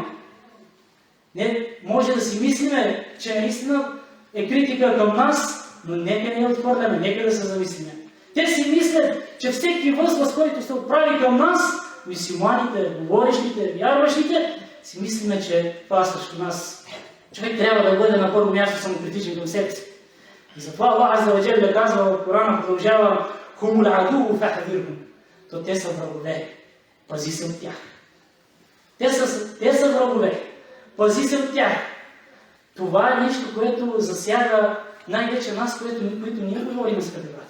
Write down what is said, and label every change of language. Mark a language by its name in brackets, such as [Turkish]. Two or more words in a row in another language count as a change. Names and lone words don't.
[Bulgarian] Не може да си мислиме, че наистина е критика към нас, но нека не я отхвърляме, нека да се замислиме. Те си мислят, че всеки възглас, който се отправи към нас, мюсюлманите, говорещите, вярващите, си мислиме, че това срещу нас. Човек трябва да бъде на първо място самокритичен към себе си. И затова [Arabic] الله عز وجل [Bulgarian] казва в Корана, продължава: [Arabic] هم العدو فاحذرهم. [Bulgarian] То те са врагове. Пази се от тях. Те са врагове. Пази се от тях. Това е нещо, което засяга най-вече нас, които ние говорим, скъпи братя.